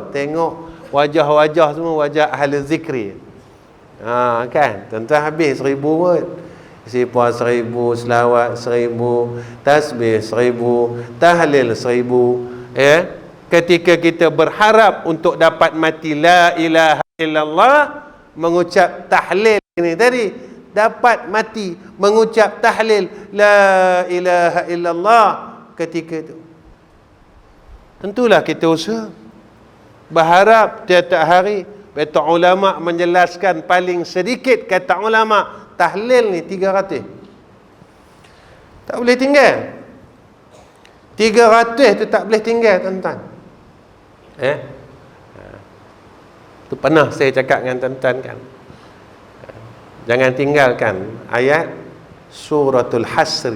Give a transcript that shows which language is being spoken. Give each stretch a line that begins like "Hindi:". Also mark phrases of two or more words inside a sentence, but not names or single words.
Malay: Tengok wajah-wajah semua wajah ahli zikri. Kan? Tuan-tuan habis 1000 kot. Sifar 1000, selawat 1000, tasbih 1000, tahlil 1000. Ketika kita berharap untuk dapat mati
Arabic: لا إله إلا الله,
Malay: mengucap tahlil ini tadi, dapat mati mengucap tahlil
Arabic: لا إله إلا الله
Malay: ketika itu, tentulah kita usaha berharap tiap-tiap hari. Kata ulama menjelaskan paling sedikit, kata ulama, tahlil ni 300. Tak boleh tinggal. 300 tu tak boleh tinggal, tuan-tuan. Tu pernah saya cakap dengan tuan-tuan kan. Jangan tinggalkan ayat
Arabic: سورة الحشر.